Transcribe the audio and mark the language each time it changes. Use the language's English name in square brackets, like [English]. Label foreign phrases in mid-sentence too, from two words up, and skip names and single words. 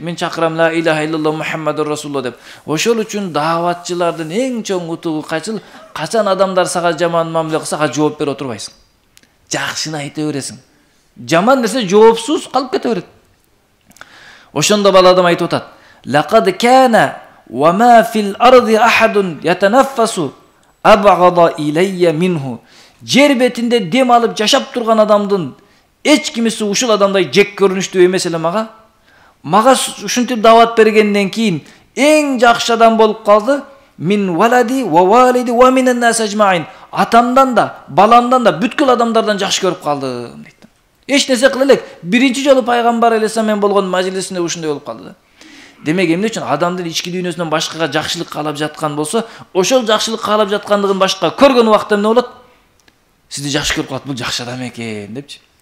[Kyrgyz] Мен чакырам [Arabic] لا إله إلا الله محمد رسول الله [Kyrgyz] деп. Ошол үчүн дааватчылардын эң чоң утугу качыл, качан адамдар сага жаман мамиле кылса, жооп бере отурбайсың. Жакшыны айта бересиң. Жаман нерсе жоопсуз калып кете берет. Ошондо бала адам айтып атат: [Arabic] "لقد كان وما في الأرض أحد يتنفس أبغض إلي منه." [Kyrgyz] Жер бетинде дем алып жашап турган адамдын эч кимиси ушул адамдай жек көрүнүштүү эмес эле мага. Мага ушинтип даават бергенден кийин эң жакшы адам болуп калды. [Arabic] من ولدي ووالدي ومن الناس أجمعين. [Kyrgyz] Атамдан да, баламдан да, бүткүл адамдардан жакшы көрүп калдым дейт. Эч нерсе кыла элек. Биринчи жолу пайгамбар алейхиссалам болгон мажлисинде ушундай болуп калды да. Демек эмне үчүн адамдын ички дүйнөсүнөн башкага жакшылык каалап жаткан болсо, ошол жакшылык каалап жаткандыгын башка көргөн убакта эмне болот? Сизди жакшы көрүп калат, бул жакшы адам экен депчи.